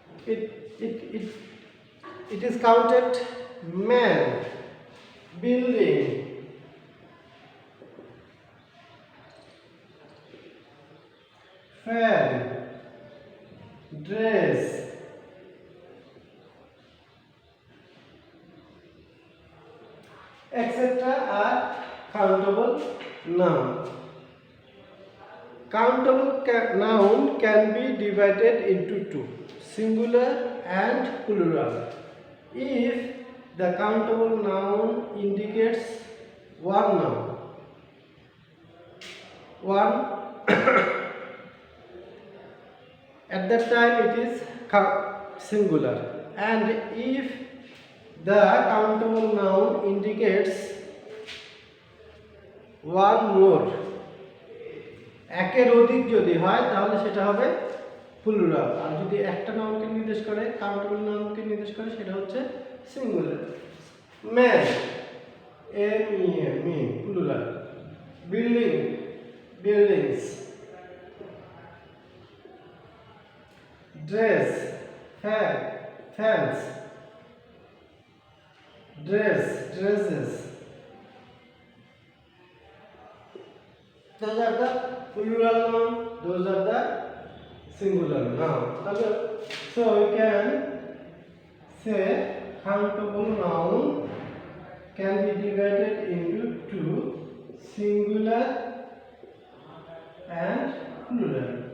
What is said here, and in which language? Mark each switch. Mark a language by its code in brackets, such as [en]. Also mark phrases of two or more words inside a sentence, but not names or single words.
[en] it is counted man, building, fan, dress, etc. are countable noun. Countable noun can be divided into two, singular and plural. If the countable noun indicates one noun, one at that time it is singular, and if the countable noun indicates one more, [bn] একের অধিক যদি হয় তাহলে সেটা হবে প্লুরাল, আর যদি একটা নাউনকে নির্দেশ করে, [en] countable nounকে [bn] নির্দেশ করে, সেটা হচ্ছে সিঙ্গুলার। [en] man, M E N, man plural. building, buildings. dress, fan, fans. ড্রেস, ড্রেসেস। Those are the plural noun, those are the singular noun. So we can say countable noun can be divided into two, singular and plural.